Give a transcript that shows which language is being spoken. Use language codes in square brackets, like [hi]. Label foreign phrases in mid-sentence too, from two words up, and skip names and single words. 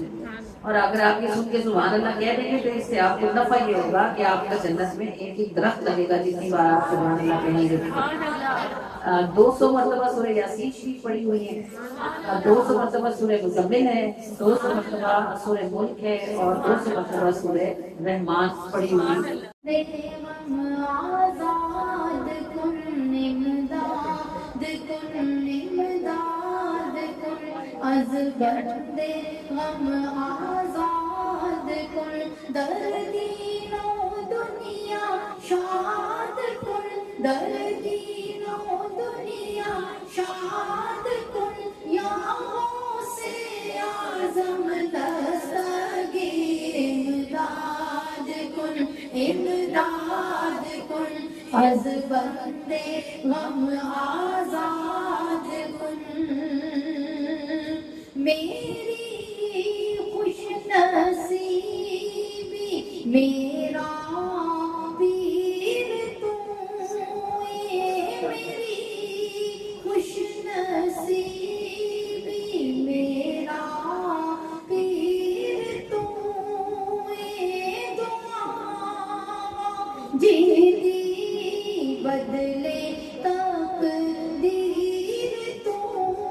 [ur] اور اگر آپ یہ سن کے [ar] سبحان اللہ [ur] کہہ دیں گے تو اس سے آپ کو نفع یہ ہوگا کہ آپ کا جنت میں ایک ایک درخت لگے گا جتنی بار آپ [ar] سبحان اللہ [ur] کہیں گے. 200 مرتبہ سورہ یاسین شریف پڑھی ہوئی ہے, 200 مرتبہ سورہ مزمل ہے, 200 مرتبہ سورہ ملک ہے اور 200 مرتبہ سورہ رحمان پڑھی ہوئی ہے. [fa] آزاد کن امداد کن امداد کن از بندے غم آزاد کن در دین و دنیا شاد کن در دین و دنیا شاد کن یا غوث اعظم دستگیر امداد کن امداد کن از بندے غم آزاد کن. [ur] میری خوش نصیبی میرا پیر تو میری خوش نصیبی میرا پیر تو جیتی بدلے تقدیر تو